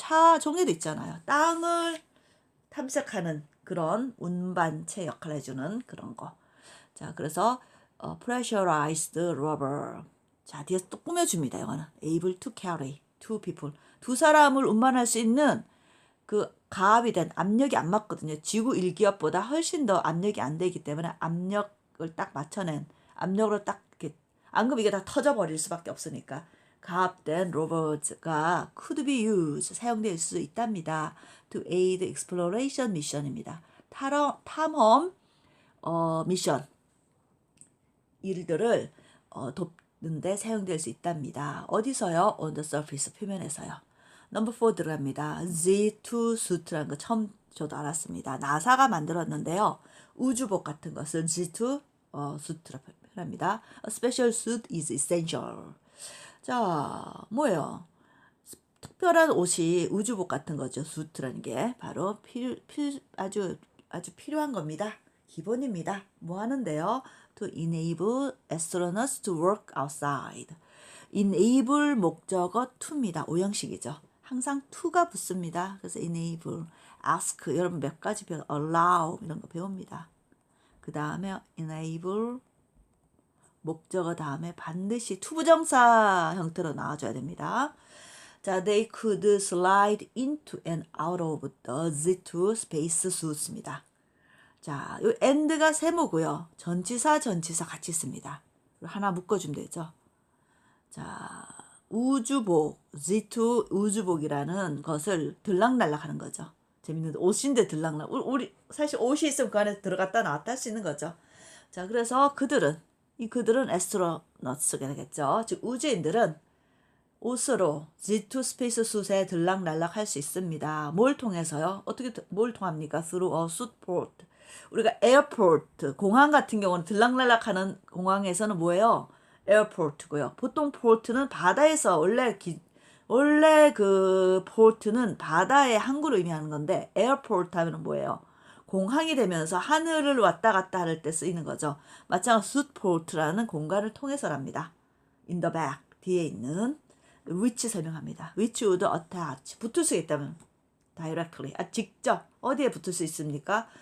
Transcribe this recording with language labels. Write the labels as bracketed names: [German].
[Korean] 차 종류도 있잖아요. 땅을 탐색하는 그런 운반체 역할을 해주는 그런 거. 자, 그래서 [English] pressurized rubber. [Korean] 자, 뒤에서 또 꾸며줍니다. 이거는 [English] able to carry two people. [Korean] 두 사람을 운반할 수 있는 그 가압이 된 압력이 안 맞거든요. 지구 1기압보다 훨씬 더 압력이 안 되기 때문에 압력을 딱 맞춰낸 압력으로 딱 이렇게 안 그러면 이게 다 터져버릴 수밖에 없으니까 가압된 로버가 [English] could be used [Korean] 사용될 수 있답니다. [English] to aid exploration mission입니다. [Korean] 탐험 미션 일들을 돕는데 사용될 수 있답니다. 어디서요? [English] On the surface [Korean] 표면에서요. 넘버 4 들어갑니다. Z2 suit라는 거 처음 저도 알았습니다. 나사가 만들었는데요. 우주복 같은 것은 Z2 suit라 표현합니다. [English] A special suit is essential. [Korean] 자, 뭐예요? 특별한 옷이 우주복 같은 거죠. suit라는 게 바로 아주 필요한 겁니다. 기본입니다. 뭐 하는데요? [English] To enable astronauts to work outside. [Korean] enable 목적어 to입니다. 오형식이죠. 항상 to가 붙습니다. 그래서 enable, ask 여러분 몇 가지 배워 allow 이런 거 배웁니다. 그 다음에 enable 목적어 다음에 반드시 투부정사 형태로 나와줘야 됩니다. 자, [English] they could slide into and out of the Z2 space suits입니다. [Korean] 자, 요 and가 세모고요. 전치사 같이 씁니다. 하나 묶어주면 되죠. 자, 우주복, Z2 우주복이라는 것을 들락날락 하는 거죠. 재밌는데 옷인데 들락날락. 우리 사실 옷이 있으면 그 안에 들어갔다 나왔다 할 수 있는 거죠. 자, 그래서 그들은 에스트로너츠가 되겠죠. 즉 우주인들은 옷으로 Z2 스페이스 숫에 들락날락 할 수 있습니다. 뭘 통해서요? 뭘 통합니까? [English] Through a suitport. [Korean] 우리가 에어포트, 공항 같은 경우는 들락날락하는 공항에서는 뭐예요? 에어포트고요. 보통 포트는 바다에서 원래 그 포트는 바다의 항구를 의미하는 건데 에어포트 하면 뭐예요? 공항이 되면서 하늘을 왔다 갔다 할 때 쓰이는 거죠. 마찬가지로 수트포트라는 공간을 통해서랍니다. [English] In the back, [Korean] 뒤에 있는 which 설명합니다. [English] which would attach, [Korean] 붙을 수 있다면 directly, 직접 어디에 붙을 수 있습니까?